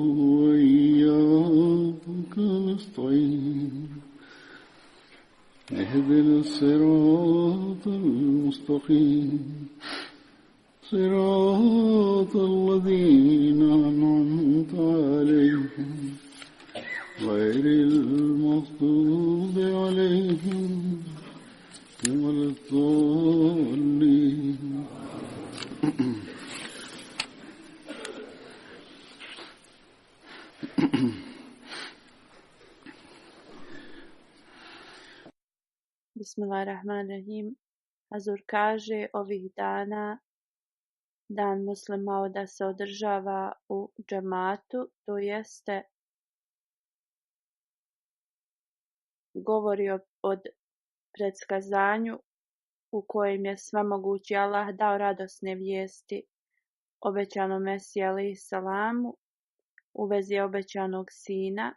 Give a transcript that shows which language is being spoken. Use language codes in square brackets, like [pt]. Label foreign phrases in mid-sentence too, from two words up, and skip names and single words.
[ar] وإياك نستعين اهدنا الصراط المستقيم صراط الذين أنعمت عليهم غير المغضوب عليهم ولا الضالين. بسم الله الرحمن الرحيم. [bs] Hazur kaže ovih dana dan muslima da se održava u džematu, to jeste govori o predskazanju u kojem je svemogući Allah dao radosne vijesti obećanom Mesiji [ar] عليه السلام [bs] u vezi obećanog sina.